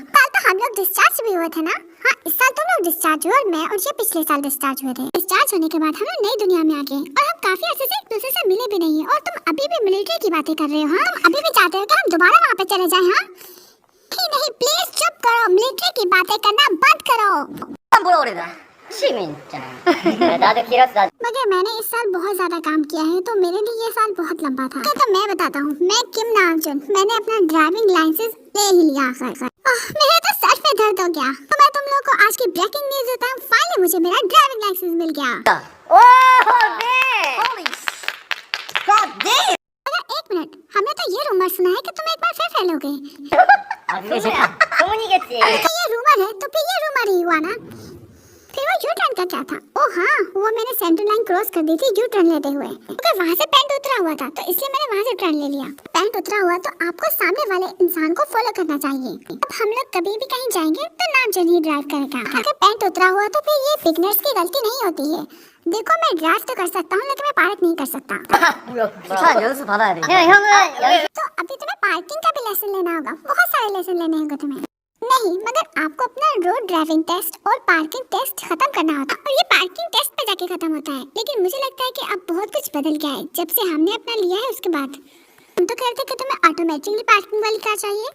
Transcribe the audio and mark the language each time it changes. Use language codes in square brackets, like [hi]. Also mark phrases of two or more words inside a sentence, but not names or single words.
[hi] साल तो हम लोग डिस्चार्ज भी हुए थे ना? हाँ, इस साल तुम लोग डिस्चार्ज हुए और मैं और ये पिछले साल डिस्चार्ज हुए थे। डिस्चार्ज होने के बाद हम लोग नई दुनिया में आ गए और हम काफी अर्से से एक दूसरे से मिले भी नहीं है। और तुम अभी भी मिलिट्री की बातें कर रहे हो? हाँ, तुम अभी भी चाहते हो कि हम दोबारा वहाँ पे चले जाएं? हाँ नहीं, प्लीज चुप करो, मिलिट्री की बातें करना बंद करो। [ko] 뭐라 그래 나. 시민이잖아. 나도 길었어. [hi] मगर मैंने इस साल बहुत ज्यादा काम किया है, तो मेरे लिए ये साल बहुत लंबा था। तो मैं बताता हूँ, मैं किम नामचुन, मैंने अपना [en] driving license [hi] ले ही लिया आखिर। मेरे तो सर पे दर्द हो गया। तो मैं तुम लोगों को आज की [en] breaking news [hi] देता हूँ। फाइनली मुझे मेरा [en] driving license [hi] मिल गया। ओह 네. [en] Holy God damn. [hi] मगर एक मिनट, हमने तो ये रूमर सुना है कि तुम एक बार फिर फेल हो गए। [ko] 소문이겠지. [hi] तो ये रूमर है तो फिर ये रूमर ही हुआ ना? फिर वो [en] U-turn [hi] का क्या था? ओह हाँ, वो मैंने [en] center line cross [hi] कर दी थी [en] U-turn [hi] लेते हुए। मगर वहाँ से पैंट उतरा हुआ था, तो इसलिए मैंने वहाँ से टर्न ले लिया। पैंट उतरा हुआ तो आपको सामने वाले इंसान को फॉलो करना चाहिए। अब हम लोग कभी भी कहीं जाएंगे तो नामचुन ही ड्राइव करेगा। अगर पैंट उतरा हुआ तो फिर ये बिगनर्स की गलती नहीं होती है। देखो, मैं ड्राइव तो कर सकता हूँ लेकिन मैं पार्क नहीं कर सकता। [ko] 차 연수 받아야 돼. 형은 [hi] तो अभी तुम्हें पार्किंग का भी लेसन लेना होगा। बहुत सारे लेसन लेने होंगे तुम्हें। नहीं, मगर आपको अपना [en] road driving test [hi] और [en] parking test [hi] खत्म करना होता है, और ये [en] parking test [hi] पे जाके खत्म होता है। लेकिन मुझे लगता है कि अब बहुत कुछ बदल गया है जब से हमने अपना लिया है उसके बाद। हम तो कहते कि तुम्हें ऑटोमेटिकली पार्किंग वाली कार चाहिए।